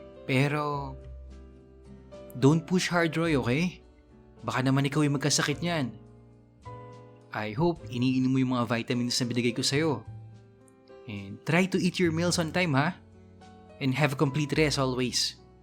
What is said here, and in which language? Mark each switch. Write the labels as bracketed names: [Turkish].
[English] Pero, don't push hard, Roy, okay? [Filipino] Baka naman ikaw yung magkasakit niyan. [English] I hope [Filipino] iniinom mo yung mga vitamins na binigay ko sa'yo. [English] And try to eat your meals on time, ha? And have a complete rest always.